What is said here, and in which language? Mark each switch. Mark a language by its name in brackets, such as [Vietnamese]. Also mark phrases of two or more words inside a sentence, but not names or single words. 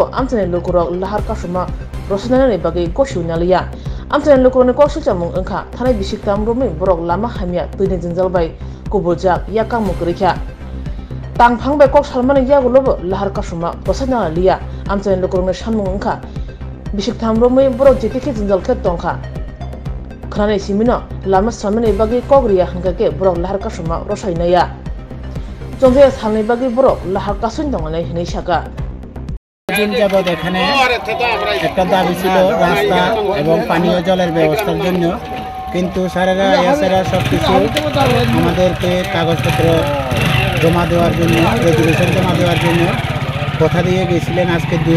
[Kok Borok] amchane lokorok lahar kasuma rosanani bagi koshu naliya amchane lokoroni koksu chamung engkha thanai bisiktam romi borok lama hamya tini jingjal bai kubuljak yakang mukrikya tang phangbai kok salmane yagulobo lahar kasuma rosanani liya amchane lokoroni samung engkha bisiktam romi borok jetiki jingjal khe tongkha khanani simino lama samane bagi kokriya hangkake borok lahar kasuma rosainaya জংজে সামনে বাকি বড় লাহার কাসুন দঙালে হিনে শাকা [Bangla] দিন যাবত এখানে একটা দাবি ছিল রাস্তা এবং পানীয় জলের ব্যবস্থার জন্য কিন্তু স্যারেরা এসেরা সবকিছু আমাদেরকে কাগজপত্র জমা দেওয়ার জন্য রেজুলেশন জমা দেওয়ার জন্য কথা দিয়ে গেছিলেন আজকে